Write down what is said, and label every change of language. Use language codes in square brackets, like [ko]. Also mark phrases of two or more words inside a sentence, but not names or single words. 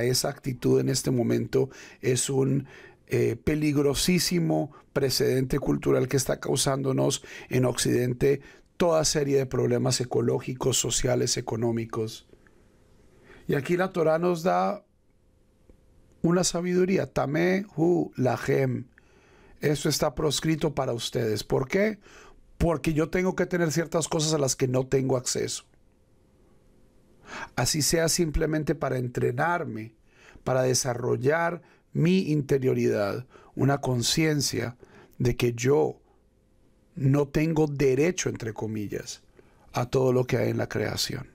[es] Esa actitud en este momento es un peligrosísimo precedente cultural que está causándonos en Occidente toda serie de problemas ecológicos, sociales, económicos. Y aquí la Torá nos da una sabiduría. [he] טמא הוא להם. [es] Eso está proscrito para ustedes. ¿Por qué? Porque yo tengo que tener ciertas cosas a las que no tengo acceso. Así sea simplemente para entrenarme, para desarrollar mi interioridad, una conciencia de que yo no tengo derecho, entre comillas, a todo lo que hay en la creación.